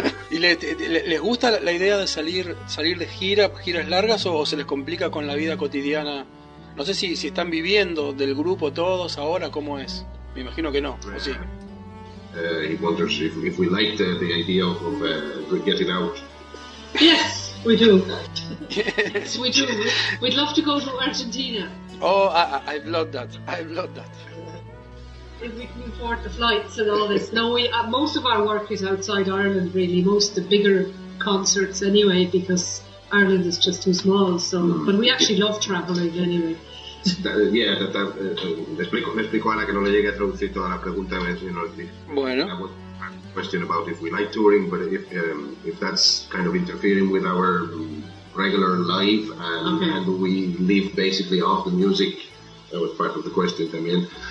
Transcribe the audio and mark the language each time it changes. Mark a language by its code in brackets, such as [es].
[es] ¿Y les gusta la idea de salir de giras largas, o se les complica con la vida cotidiana? No sé si están viviendo del grupo todos ahora, ¿cómo es? Me imagino que no, ¿o sí? [en] He wonders if we liked the idea of getting out. Yes, we do. Yes, we do. We'd love to go to Argentina. Oh, I've loved that. If we can afford the flights and all this. No, most of our work is outside Ireland, really. Most of the bigger concerts anyway, because Ireland is just too small. So, but we actually love traveling anyway. [es] Me explico a Ana, que no le llegue a traducir toda la pregunta. Bueno, [en] question about if we like touring, but if that's kind of interfering with our regular life, and we live basically off the music, that was part of the question [es] también.